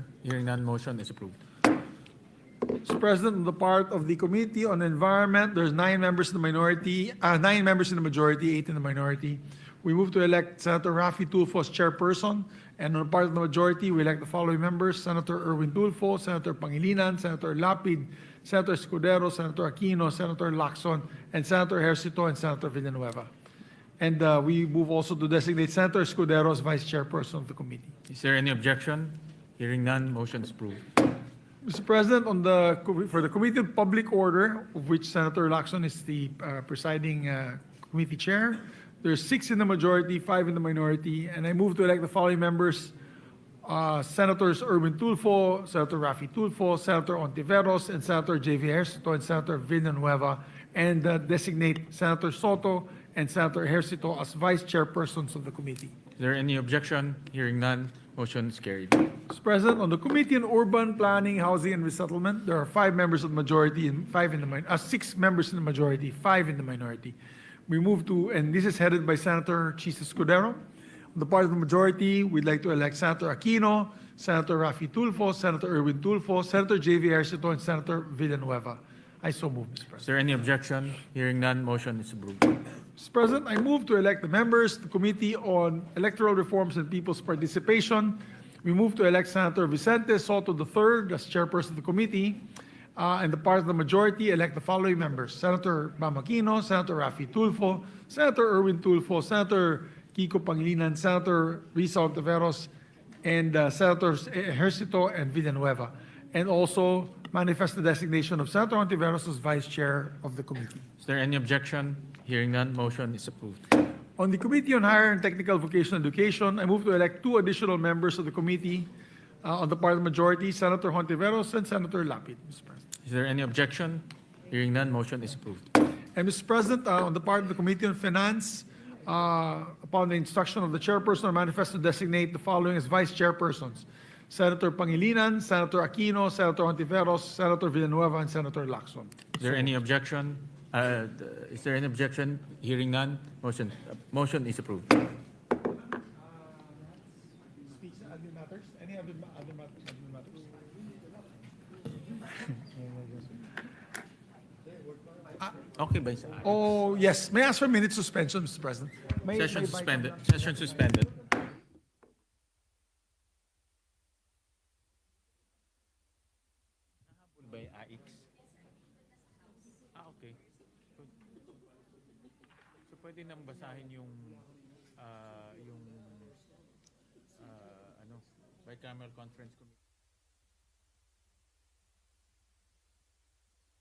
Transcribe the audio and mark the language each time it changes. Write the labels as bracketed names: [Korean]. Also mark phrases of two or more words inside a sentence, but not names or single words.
[English] Hearing none, motion is approved. Mr. President, on the part of the Committee on Environment, there's 9 members in the minority, 9 members in the majority, 8 in the minority. We move to elect Senator Raffy Tulfo as chairperson, and on the part of the majority, we elect the following members: Senator Erwin Tulfo, Senator Pangilinan, Senator Lapid, Senator Escudero, Senator Aquino, Senator Lacson, and Senator Ejercito, and Senator Villanueva. And we move also to designate Senator Escudero as vice chairperson of the committee. Is there any objection? Hearing none, motion is approved. Mr. President, for the Committee on Public Order, of which Senator Lacson is the presiding committee chair, there's 6 in the majority, 5 in the minority, and I move to elect the following members: Senators Erwin Tulfo, Senator Raffy Tulfo, Senator Ontiveros, and Senator J.V. Ejercito, and Senator Villanueva, and designate Senator Soto and Senator Ejercito as vice chairpersons of the committee. Is there any objection? Hearing none, motion is carried. Mr. President, on the Committee on Urban Planning, Housing, and Resettlement, there are 5 members of the majority and 6 members in the majority, 5 in the minority. We move to, and this is headed by Senator Chis Escudero. On the part of the majority, we'd like to elect Senator Aquino, Senator Raffy Tulfo, Senator Erwin Tulfo, Senator J.V. Ejercito, and Senator Villanueva. I so move, Mr. President. Is there any objection? Hearing none, motion is approved. Mr. President, I move to elect the members of the Committee on Electoral Reforms and People's Participation. We move to elect Senator Vicente Soto III as chairperson of the committee. And the part of the majority, elect the following members: Senator Bam Aquino, Senator Raffy Tulfo, Senator Erwin Tulfo, Senator Kiko Pangilinan, Senator Risa Ontiveros, and Senators Ejercito and Villanueva. And also manifest the designation of Senator Ontiveros as vice chair of the committee. Is there any objection? Hearing none, motion is approved. On the Committee on Higher and Technical Vocational Education, I move to elect 2 additional members of the committee. On the part of the majority, Senator Hontiveros and Senator Lapid, Mr. President. Is there any objection? Hearing none, motion is approved. And Mr. President, on the part of the Committee on Finance, upon the instruction of the chairperson, I manifest to designate the following as vice chairpersons: Senator Pangilinan, Senator Aquino, Senator Hontiveros, Senator Villanueva, and Senator Lacson. Is there any objection? Is there any objection? Hearing none, motion is approved. Any other matters? Okay, Vice. Oh, yes. May I ask for a minute suspension, Mr. President? Session suspended. Session suspended. [Filipino] Nahabol ba yung AX? Okay. So pwede nang basahin yung [English] bicameral conference committee.